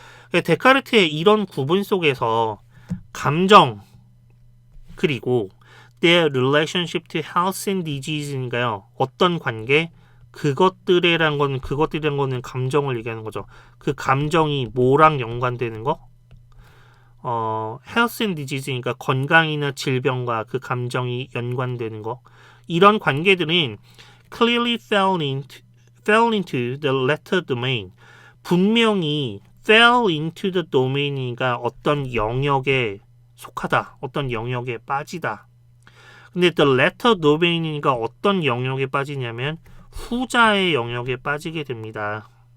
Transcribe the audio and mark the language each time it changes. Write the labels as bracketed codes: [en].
[ko] 데카르트의 이런 구분 속에서 감정 그리고 [en] their relationship to health and disease [ko] 니까요. 어떤 관계, 그것들이란 거는 감정을 얘기하는 거죠. 그 감정이 뭐랑 연관되는 거? [en] health and disease [ko] 니까 건강이나 질병과 그 감정이 연관되는 거. 이런 관계들은 [en] clearly fell into the latter domain. [ko] 분명히 [en] fell into the domain [ko] 이니까 어떤 영역에 속하다, 어떤 영역에 빠지다. 근데 [en] the latter domain [ko] 이니까 어떤 영역에 빠지냐면 후자의 영역에 빠지게 됩니다.